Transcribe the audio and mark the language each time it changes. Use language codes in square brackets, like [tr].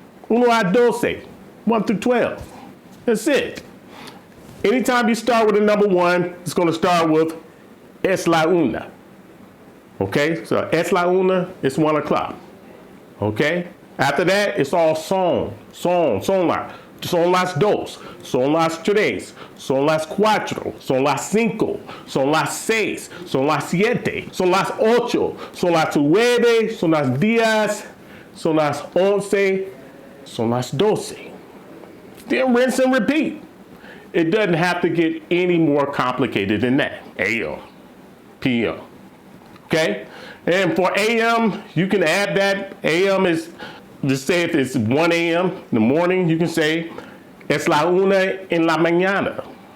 [es] Uno a doce, [en] 1 through 12. That's it. Anytime you start with a number 1, it's going to start with [es] es la una. [en] Okay, so [es] es la una, [en] it's 1 o'clock. Okay, after that, it's all [es] son la. Son las dos, son las tres, son las cuatro, son las cinco, son las seis, son las siete, son las ocho, son las nueve, son las diez, son las once, son las doce. [en] Then rinse and repeat. It doesn't have to get any more complicated than that. AM, PM. Okay? And for AM, you can add that. AM is, just say if it's 1 a.m. in the morning, you can say, [es] es la una en la mañana.